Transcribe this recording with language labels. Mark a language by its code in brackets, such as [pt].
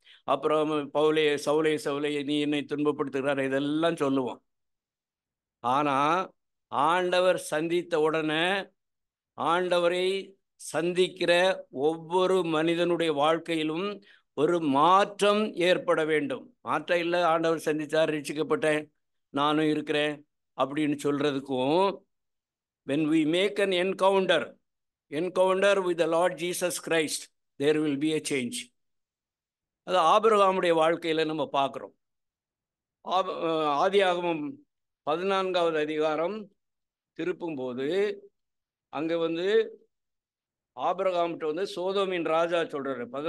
[ta] அப்புறம் சவுலே நீ என்னை துன்பப்படுத்துகிறார், இதெல்லாம் சொல்லுவோம். ஆனா ஆண்டவர் சந்தித்த உடனே ஆண்டவரை சந்திக்கிற ஒவ்வொரு மனிதனுடைய வாழ்க்கையிலும் ஒரு மாற்றம் ஏற்பட வேண்டும். மாற்றம் இல்லை, ஆண்டவர் சந்தித்தார், ரட்சிக்கப்பட்டேன், நானும் இருக்கிறேன் அப்படின்னு சொல்றதுக்கும், [en] when we make an encounter with the Lord Jesus Christ, there will be a change. [ta] அது ஆபிரகாமுடைய வாழ்க்கையில நம்ம பார்க்கிறோம். ஆதியாகமம் 14வது அதிகாரம் திருப்பும் போது அங்க ஆபிரகாம்கிட்ட சோதோமின் ராஜா சொல்றாரு.